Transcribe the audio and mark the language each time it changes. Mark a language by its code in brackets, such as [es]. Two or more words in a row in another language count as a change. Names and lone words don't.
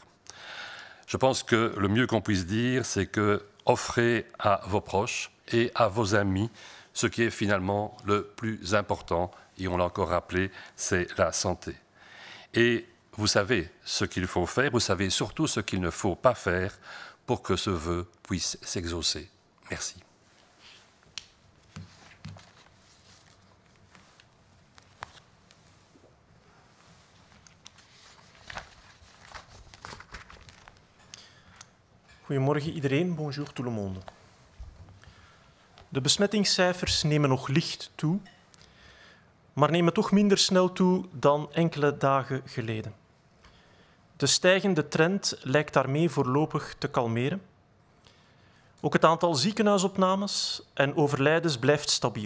[fr] Je pense que le mieux qu'on puisse dire, c'est que offrez à vos proches et à vos amis ce qui est finalement le plus important, et on l'a encore rappelé, c'est la santé. Et vous savez ce qu'il faut faire, vous savez surtout ce qu'il ne faut pas faire pour que ce vœu puisse s'exaucer. Merci. [nl] Goedemorgen iedereen, [fr] bonjour tout le monde. [nl] De besmettingscijfers nemen nog licht toe, maar nemen toch minder snel toe dan enkele dagen geleden. De stijgende trend lijkt daarmee voorlopig te kalmeren. Ook het aantal ziekenhuisopnames en overlijdens blijft stabiel.